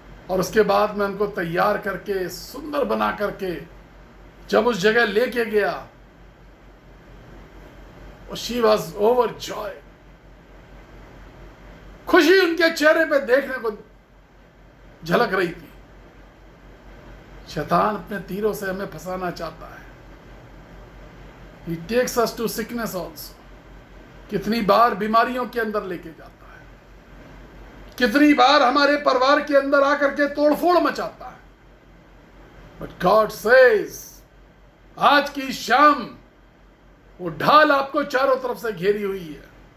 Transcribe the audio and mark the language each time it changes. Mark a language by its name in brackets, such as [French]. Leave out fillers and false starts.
[Hindi] और उसके बाद मैं उनको तैयार करके, सुंदर बना करके जब उस जगह लेके गया, और [English] She was overjoy. [Hindi] खुशी उनके चेहरे पे देखने को झलक रही थी। शैतान अपने तीरों से हमें फंसाना चाहता है। [English] He takes us to sickness also. [Hindi] कितनी बार बीमारियों के अंदर लेके जाता है, कितनी बार हमारे परिवार के अंदर आकर के तोड़फोड़ मचाता है। [English] But God says, [Hindi] आज की शाम वो ढाल आपको चारों तरफ से घेरी हुई है।